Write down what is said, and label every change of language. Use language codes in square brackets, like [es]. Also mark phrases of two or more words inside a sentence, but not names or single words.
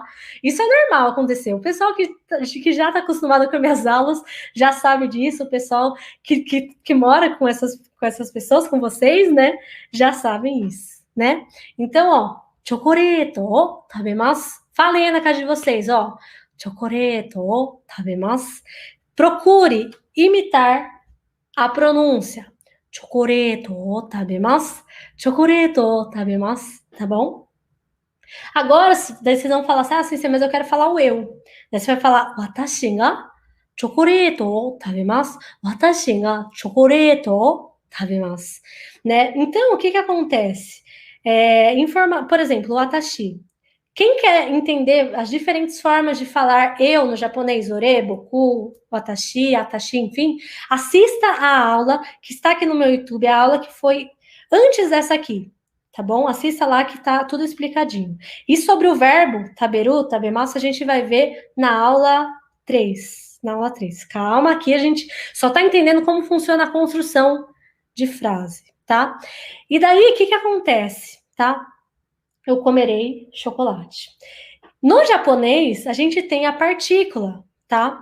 [pt] Isso é normal acontecer. O pessoal que já está acostumado com minhas aulas já sabe disso, o pessoal que mora com essas pessoas, com vocês, né, já sabem isso, né? Então, ó, [ja] チョコレート、食べます. [pt] Falei na casa de vocês, ó. [ja] チョコレート、食べます. [pt] Procure imitar a pronúncia. [ja] Chocoreto, tabemasu. チョコレート、食べます. [pt] Tá bom? Agora, daí vocês vão falar assim, sim, mas eu quero falar o eu. Daí você vai falar, [ja] 私がチョコレートを食べます. 私がチョコレートを食べます. [pt] Né? Então, o que acontece? Por exemplo, watashi. Quem quer entender as diferentes formas de falar eu no japonês, [ja] 俺、僕、私、あたし, [pt] enfim, assista a aula que está aqui no meu YouTube, a aula que foi antes dessa aqui, tá bom? Assista lá que tá tudo explicadinho. E sobre o verbo [ja] 食べる、食べます, [pt] a gente vai ver na aula 3. Na aula 3. Calma, aqui a gente só tá entendendo como funciona a construção de frase, tá? E daí, o que acontece, tá? Eu comerei chocolate. No japonês, a gente tem a partícula, tá?